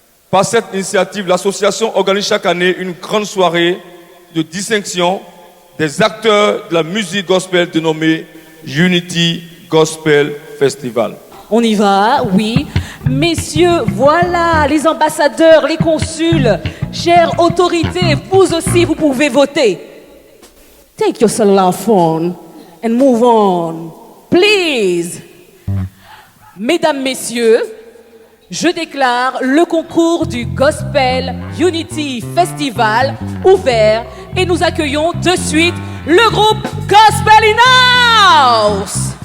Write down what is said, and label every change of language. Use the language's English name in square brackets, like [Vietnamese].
[French] Par cette initiative, l'association organise chaque année une grande soirée de distinction des acteurs de la musique gospel dénommée Unity Gospel Festival. On y va, oui. Messieurs, voilà les ambassadeurs, les consuls, chères autorités, vous aussi, vous pouvez voter. [English] Take your cellular phone and move on, please. [French] Mesdames, messieurs, je déclare le concours du Gospel Unity Festival ouvert et nous accueillons de suite le groupe Gospel in House.